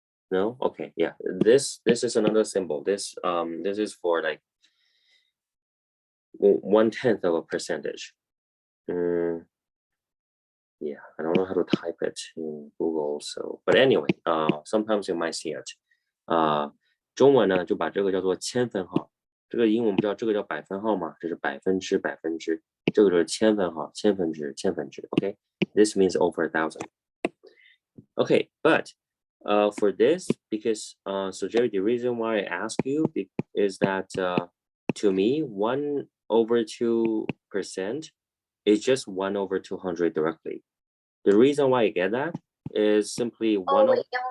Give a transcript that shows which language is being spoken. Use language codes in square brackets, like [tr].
[en] No? Okay, yeah. This is another symbol. This is for like 1/10 of a percentage. Yeah, I don't know how to type it in Google, so but anyway, sometimes you might see it. [zh] 中文呢就把这个叫做千分号，这个英文不叫这个叫百分号吗？这是百分之百分之，这个就是千分号，千分之千分之。 [en] Okay, this means over 1,000. Okay, but for this, because so Jerry, the reason why I ask you is that to me 1 over 2% is just 1 over 200 directly. The reason why I get that is simply 1 over,